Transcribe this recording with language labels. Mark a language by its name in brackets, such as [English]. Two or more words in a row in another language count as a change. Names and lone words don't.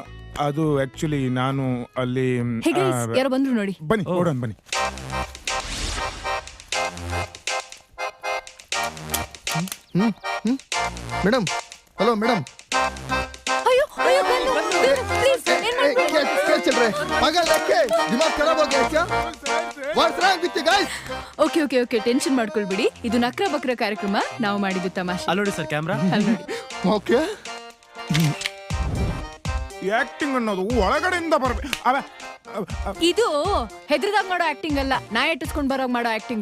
[Kannada] ಅದು ಆಕ್ಚುಲಿ ನಾನು ಅಲ್ಲಿ ಹೇಗೆ ಯಾರೋ ಬಂದ್ರು ನೋಡಿ. ಬನ್ನಿ ನೋಡೋಣ ಬನ್ನಿ. ಮೇಡಮ್, ಹಲೋ ಮೇಡಮ್. ಅಯ್ಯೋ ಅಯ್ಯೋ, ಪ್ಲೀಸ್ ಏನ್ ಮಾಡ್ಬೇಡಿ. [Hindi] चल रहे पागल देख के दिमाग खराब हो गया क्या? [English] What's wrong with you guys? [Kannada] ಓಕೆ ಓಕೆ ಓಕೆ, ಟೆನ್ಷನ್ ಮಾಡ್ಕೊಳ್ಬಿಡಿ. ಇದು ನಕ್ರ ಬಕ್ರ ಕಾರ್ಯಕ್ರಮ, ನಾವು ಮಾಡಿದ್ದು ತಮಾಷೆ. ಅಲ್ಲಿ ನೋಡಿ ಸರ್, ಕ್ಯಾಮ್ರಾ ಅಲ್ಲಿ ನೋಡಿ. ಓಕೆ. ಆಕ್ಟಿಂಗ್ ಅನ್ನೋದು ಒಳಗಡೆಯಿಂದ ಬರಬೇಕು. ಇದು ಹೆದ್ರದಾಗ ಮಾಡೋ ಆಕ್ಟಿಂಗ್ ಅಲ್ಲ, ನಾಯಿ ಇಟ್ಟಿಸ್ಕೊಂಡ್ ಬರೋಗ್ ಮಾಡೋ ಆಕ್ಟಿಂಗ್.